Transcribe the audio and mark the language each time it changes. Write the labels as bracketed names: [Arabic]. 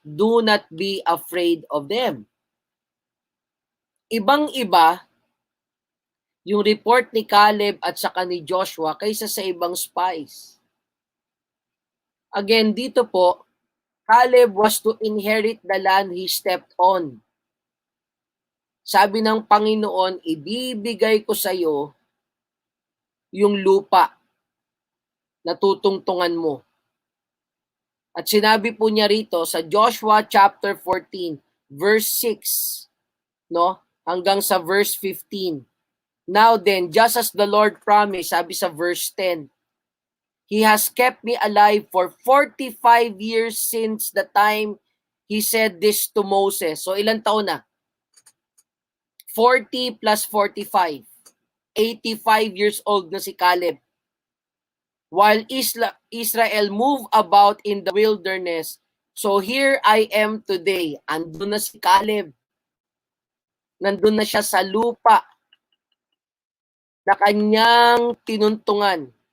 [English] Do not be afraid of them. [Filipino] Ibang-iba yung report ni Caleb at saka ni Joshua kaysa sa ibang spies. Again, dito po, [English] Caleb was to inherit the land he stepped on. [Filipino] Sabi ng Panginoon, ibibigay ko sa iyo yung lupa na tutungtungan mo. At sinabi po niya rito sa Joshua chapter 14, verse 6, no? Hanggang sa verse 15. [English] Now then, just as the Lord promised, [Filipino] sabi sa verse 10, [English] He has kept me alive for 45 years since the time He said this to Moses. [Filipino] So ilang taon na? 40 plus 45. 85 years old na si Caleb. [English] While Israel moved about in the wilderness, so here I am today. [Filipino] Andun na si Caleb. Nandun na siya sa lupa na kanyang tinuntungan.